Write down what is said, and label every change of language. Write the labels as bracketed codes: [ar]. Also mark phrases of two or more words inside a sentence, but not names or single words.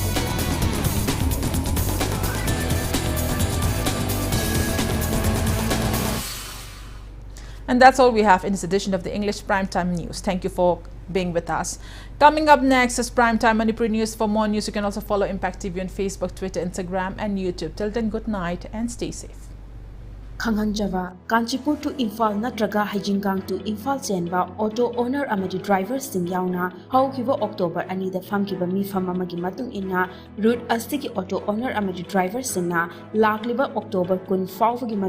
[en] And that's all we have in this edition of the English Primetime News. Thank you for being with us. Coming up next is Primetime Manipur News. For more news, you can also follow Impact TV on Facebook, Twitter, Instagram and YouTube. Till then, good night and stay safe. [mni] Khanghanjava Kanchipur to Imphal natraga Haijingang to Imphal chenba [en] auto owner [mni] amadi driver sing yauna haukiba October ani da famkiba mifam amagi matung inna route astiki [en] auto owner [mni] amadi driver singna lakliba October kun fawgi